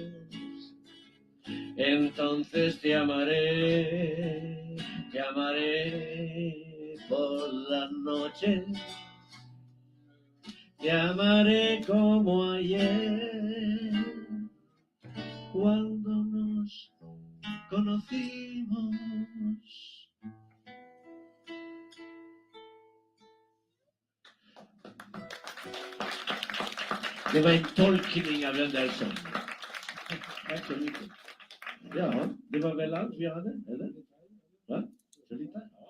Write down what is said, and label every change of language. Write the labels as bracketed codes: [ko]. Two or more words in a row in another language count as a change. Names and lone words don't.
[es] Entonces te amaré por la noche, te amaré como ayer, cuando nos conocimos. [sv] Det var en tolkning av den där sången. Tack så mycket. Ja, det var väl allt vi hade, eller? Va? Så lite? Ja.